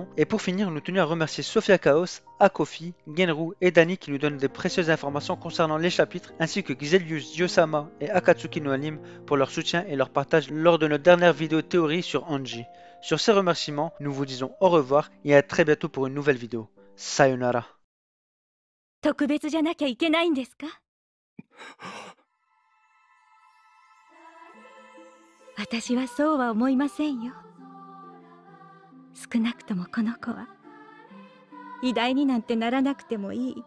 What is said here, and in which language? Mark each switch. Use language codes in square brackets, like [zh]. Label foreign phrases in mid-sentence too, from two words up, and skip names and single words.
[fr] Et pour finir, nous tenons à remercier Sophia Chaos, Akofi, Genru et Dani qui nous donnent des précieuses informations concernant les chapitres, ainsi que Xelius, Yosama et Akatsuki no Anime pour leur soutien et leur partage lors de notre dernière vidéo théorie sur Anji. Sur ces remerciements, nous vous disons au revoir et à très bientôt pour une nouvelle vidéo. Sayonara. [ja] 特別じゃなきゃいけないんですか？私はそうは思いませんよ。少なくともこの子は偉大になんてならなくてもいい。